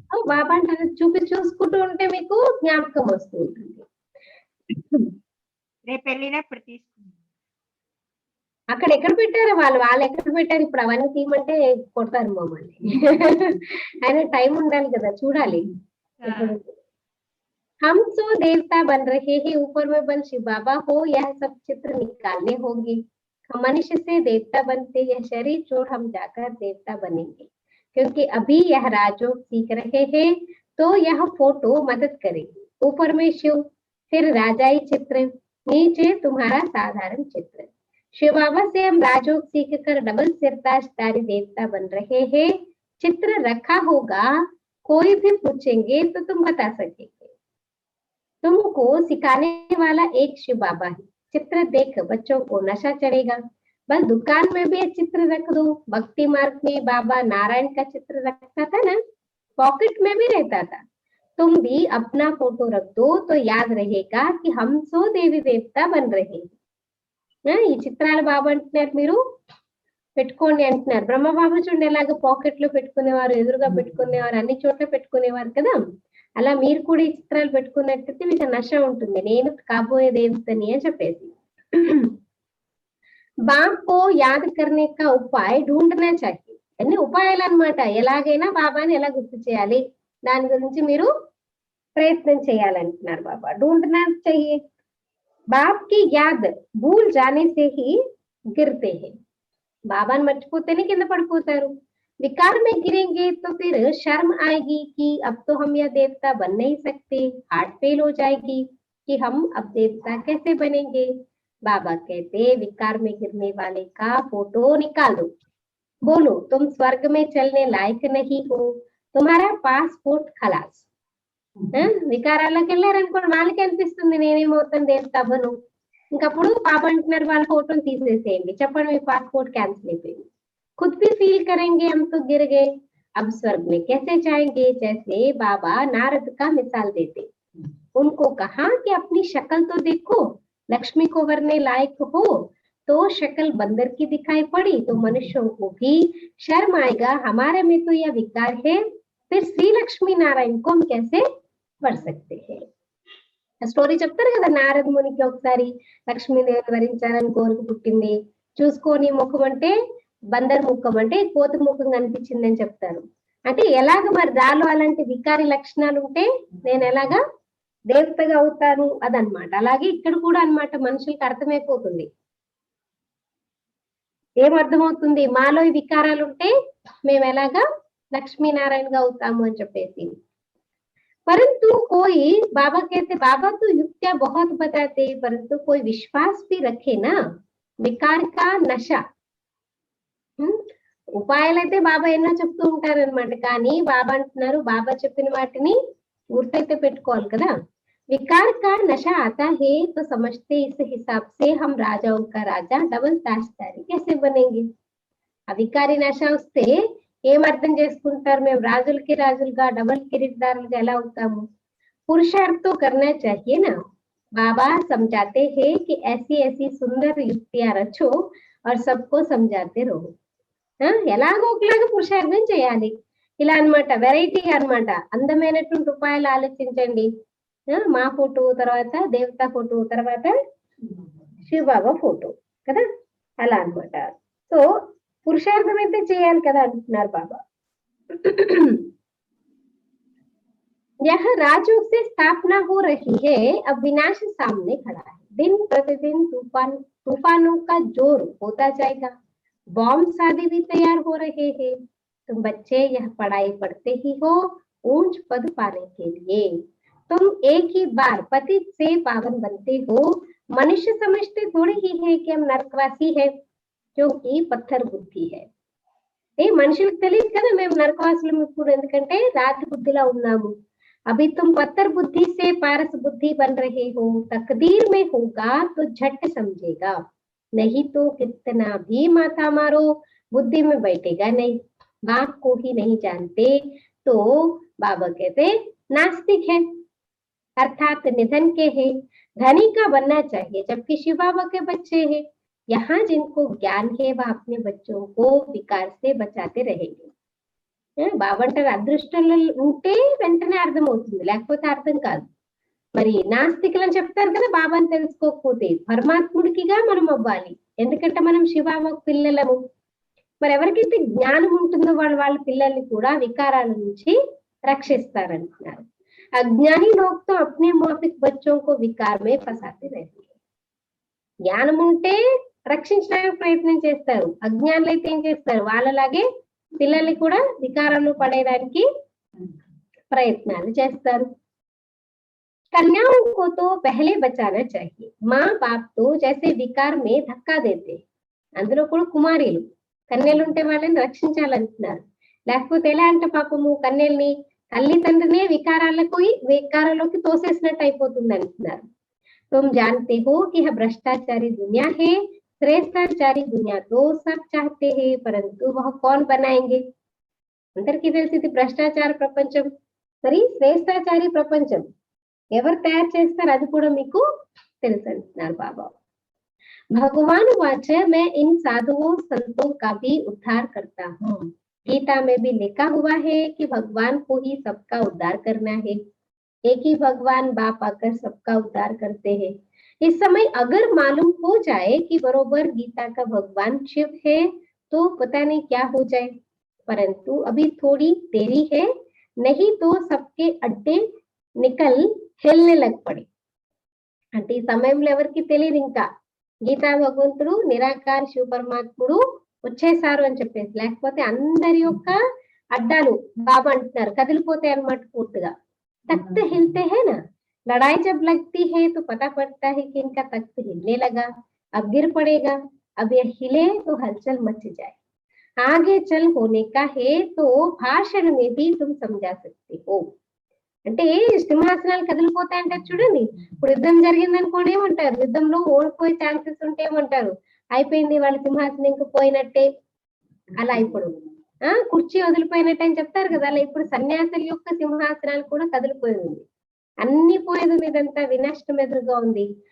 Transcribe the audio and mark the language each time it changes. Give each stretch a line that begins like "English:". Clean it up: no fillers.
Telugu: బాబా అంటే చూసుకుంటూ ఉంటే మీకు జ్ఞాపకం వస్తూ ఉంటుంది. రేపు వెళ్ళినప్పుడు తీసుకుంటాం. అక్కడ ఎక్కడ పెట్టారు వాళ్ళు ఎక్కడ పెట్టారు? ఇప్పుడు అవన్నీ తీయమంటే కొడతారు మమ్మల్ని. ఆయన టైం ఉండాలి కదా, చూడాలి.
Hindi: हम सो देवता बन रहे हैं, ऊपर में बन शिव बाबा हो, यह सब चित्र निकालने होंगे. हम मनुष्य से देवता बनते, यह शरीर छोड़ हम जाकर देवता बनेंगे. क्योंकि अभी यह राजयोग सीख रहे हैं तो यह फोटो मदद करेगी. ऊपर में शिव, फिर राजाई चित्र, नीचे तुम्हारा साधारण चित्र. शिव बाबा से हम राजयोग सीख कर डबल सिरताजधारी देवता बन रहे हैं. चित्र रखा होगा, कोई भी पूछेंगे तो तुम बता सकेंगे. तुमको सिखाने वाला एक शिव बाबा है. चित्र देख बच्चों को नशा चढ़ेगा. बस दुकान में भी चित्र रख दो. भक्ति मार्ग में बाबा नारायण का चित्र रखता था ना, पॉकेट में भी रहता था. तुम भी अपना फोटो रख दो तो याद रहेगा कि हम सो देवी देवता बन रहे हैं.
Telugu: ఈ చిత్రాలు బాబా అంటున్నారు, మీరు పెట్టుకోండి అంటున్నారు. బ్రహ్మబాబా చూడండి ఎలాగ పాకెట్ లో పెట్టుకునేవారు, ఎదురుగా పెట్టుకునేవారు, అన్ని చోట్ల పెట్టుకునేవారు కదా. అలా మీరు కూడా ఈ చిత్రాలు పెట్టుకున్నట్టయితే మీకు నశ ఉంటుంది, నేను కాబోయే దేవతని అని చెప్పేసి.
Hindi: బాప్ కో యాద్ కర్నే కా ఉపాయ్ ఢూంఢనా చాహియే.
Telugu: అన్ని ఉపాయాలు అన్నమాట, ఎలాగైనా బాబాని ఎలా గుర్తు చేయాలి దాని గురించి మీరు ప్రయత్నం చేయాలంటున్నారు బాబా.
Hindi: ఢూంఢనా చాహియే. బాప్ కి యాద్ భూల్ జానే సే హీ గిర్తే హై.
Telugu: బాబాని మర్చిపోతేనే కింద పడిపోతారు.
Hindi: विकार में गिरेंगे तो फिर शर्म आएगी कि अब तो हम यह देवता बन नहीं सकते. हार्ट फेल हो जाएगी कि हम अब देवता कैसे बनेंगे. बाबा कहते विकार में गिरने वाले का फोटो निकाल दो, बोलो तुम स्वर्ग में चलने लायक नहीं हो, तुम्हारा पासपोर्ट खलास.
Telugu: వికారాల్లోకి వెళ్ళారనుకోండి, వాళ్ళకి అనిపిస్తుంది నేనేమవుతాను
Hindi: దేవతా బను.
Telugu: ఇంకప్పుడు బాబా అంటున్నారు వాళ్ళ ఫోటోని తీసేసేయండి, చెప్పండి మీ పాస్పోర్ట్ క్యాన్సిల్ అయిపోయింది.
Hindi: खुद भी फील करेंगे हम तो गिर गए, अब स्वर्ग में कैसे जाएंगे. जैसे बाबा नारद का मिसाल देते, उनको कहा कि अपनी शक्ल तो देखो, लक्ष्मी को वरने लायक हो. तो शक्ल बंदर की दिखाई पड़ी तो मनुष्यों को भी शर्म आएगा, हमारे में तो यह विकार है, फिर श्री लक्ष्मी नारायण को हम कैसे वर सकते हैं.
Telugu: స్టోరీ చెప్తారు కదా, నారద మునికి ఒకసారి లక్ష్మీదేవిని వరించాలని కోరిక పుట్టింది, చూసుకొని ముఖం అంటే బందర్ ముఖం అంటే కోతి ముఖం కనిపించిందని చెప్తారు. అంటే ఎలాగ మరి దాలో అలాంటి వికారి లక్షణాలు ఉంటే నేను ఎలాగా దేవతగా అవుతాను అదనమాట. అలాగే ఇక్కడ కూడా అన్నమాట, మనుషులకి అర్థమైపోతుంది. ఏమర్థమవుతుంది, మాలో ఈ వికారాలు ఉంటే మేము ఎలాగా లక్ష్మీనారాయణగా అవుతాము అని చెప్పేసి.
Hindi: परंतु कोई बाबा कहते, बाबा तो युक्तियां बहुत बताते, परंतु कोई विश्वास भी रखे ना. विकार का नशा.
Telugu: ఉపాయాలు అయితే బాబా ఎన్నో చెప్తూ ఉంటారనమాట, కానీ బాబా అంటున్నారు బాబా చెప్పిన వాటిని గుర్తైతే పెట్టుకోవాలి కదా.
Hindi: विकार का नशा आता है तो समझते इस हिसाब से हम राजाओं का राजा डबल ताजदारी कैसे बनेंगे.
Telugu: అధికారి నశ వస్తే ఏం అర్థం చేసుకుంటారు, మేము రాజులకి రాజులుగా డబల్ కిరీటదారులుగా ఎలా అవుతాము.
Hindi: पुरुषार्थ तो करना चाहिए ना. बाबा समझाते हैं कि ऐसी ऐसी सुंदर युक्तियां रचो और सबको समझाते रहो.
Telugu: ఎలాగో ఒకలాగా పురుషార్థం చేయాలి. ఇలా అన్నమాట, వెరైటీగా అన్నమాట. అందమైనటువంటి ఉపాయాలు ఆలోచించండి. మా ఫోటో తర్వాత దేవతా ఫోటో తర్వాత శివబాబా ఫోటో కదా, అలా అన్నమాట. సో పురుషార్థం అయితే చేయాలి కదా అంటున్నారు బాబా.
Hindi: यह राजयोग से स्थापना हो रही है, अब विनाश सामने खड़ा है. दिन प्रतिदिन तूफानों का जोर होता जाएगा. बॉम्ब शादी भी तैयार हो रहे हैं. तुम बच्चे यह पढ़ाई पढ़ते ही हो ऊंच पद पाने के लिए. तुम एक ही बार पतित से पावन बनते हो. मनुष्य समझते थोड़ी ही है कि हम नरकवासी है, क्योंकि पत्थर बुद्धि है.
Telugu: మనుషులకు తెలియదు కదా మేము నరకవాసులం ఇప్పుడు, ఎందుకంటే రాతి బుద్ధిలా ఉన్నాము.
Hindi: अभी तुम पत्थर बुद्धि से पारस बुद्धि बन रहे हो. तकदीर में होगा तो झट समझेगा, नहीं तो कितना भी माथा मारो बुद्धि में बैठेगा नहीं. बाप को ही नहीं जानते तो बाबा कहते नास्तिक है, अर्थात निधन के है. धनी का बनना चाहिए जबकि शिव बाबा के बच्चे हैं. यहाँ जिनको ज्ञान है वह अपने बच्चों को विकार से बचाते रहेंगे.
Telugu: బాబా అంటారు అదృష్టంలో ఉంటే వెంటనే అర్థమవుతుంది, లేకపోతే అర్థం కాదు. మరి నాస్తికులు అని చెప్తారు కదా, బాబాని తెలుసుకోకపోతే. పరమాత్ముడికిగా మనం అవ్వాలి, ఎందుకంటే మనం శివబాబాకు పిల్లలము. మరి ఎవరికైతే జ్ఞానం ఉంటుందో వాళ్ళ పిల్లల్ని కూడా వికారాల నుంచి రక్షిస్తారంటున్నారు.
Hindi: అజ్ఞాని లోక్ తో అప్నే మౌతిక్ బచ్చోं को विकार में फंसाते रहते हैं.
Telugu: జ్ఞానం ఉంటే రక్షించడానికి ప్రయత్నం చేస్తారు, అజ్ఞానులు అయితే ఏం చేస్తారు, వాళ్ళలాగే పిల్లల్ని కూడా వికారంలో పడేయడానికి ప్రయత్నాలు చేస్తారు.
Hindi: कन्याओं को तो पहले बचाना चाहिए. माँ बाप तो जैसे विकार में धक्का देते.
Telugu: అందులో కూడా కుమారీలు కన్యలు ఉంటే వాళ్ళని రక్షించాలంటున్నారు. లేకపోతే ఎలా అంటే పాపము కన్యల్ని తల్లిదండ్రినే వికారాల్లోకి తోసేసినట్టు అయిపోతుంది అంటున్నారు.
Hindi: तुम जानते हो कि यह भ्रष्टाचारी दुनिया है. శ్రేష్టాచారి दुनिया तो सब चाहते हैं परंतु वह कौन बनाएंगे.
Telugu: అందరికీ తెలిసింది భ్రష్టాచార ప్రపంచం. మరి శ్రేష్టాచారి ప్రపంచం ఎవరు తయారు చేస్తారు అది కూడా మీకు తెలుసు అంటున్నారు బాబా.
Hindi: भगवान वाच मैं इन साधुओं संतों का भी उद्धार करता हूँ. गीता में भी लिखा हुआ है कि भगवान को ही सबका उद्धार करना है. एक ही भगवान बाप आकर सबका उद्धार करते हैं. इस समय अगर मालूम हो जाए कि बरोबर गीता का भगवान शिव है तो पता नहीं क्या हो जाए, परंतु अभी थोड़ी देरी है, नहीं तो सबके अड्डे निकल हिलने लग पड़े.
Telugu: అంటే ఈ సమయంలో ఎవరికి తెలియదు ఇంకా గీతా భగవంతుడు నిరాకార శివ పరమాత్ముడు వచ్చేసారు అని చెప్పేసి, లేకపోతే అందరి యొక్క అడ్డాలు బాబా అంటున్నారు కదిలిపోతాయి అన్నమాట పూర్తిగా.
Hindi: तख्त हिलते हैं ना, लड़ाई जब लगती है तो पता पड़ता है कि इनका तख्त हिलने लगा, अब गिर पड़ेगा. अब यह हिले तो हलचल मच जाए. आगे चल होने का है तो भाषण में भी तुम समझा सकते हो.
Telugu: అంటే సింహాసనాలు కదిలిపోతాయంటారు చూడండి. ఇప్పుడు యుద్ధం జరిగింది అనుకోండి ఏమంటారు, యుద్ధంలో ఓడిపోయే ఛాన్సెస్ ఉంటే ఏమంటారు, అయిపోయింది వాళ్ళ సింహాసనం ఇంకా పోయినట్టే. అలా ఇప్పుడు కుర్చీ వదిలిపోయినట్టు అని చెప్తారు కదా, అలా ఇప్పుడు సన్యాసుల యొక్క సింహాసనాలు కూడా కదిలిపోయింది, అన్ని పోయేది, ఇదంతా వినష్టం ఎదురుగా ఉంది.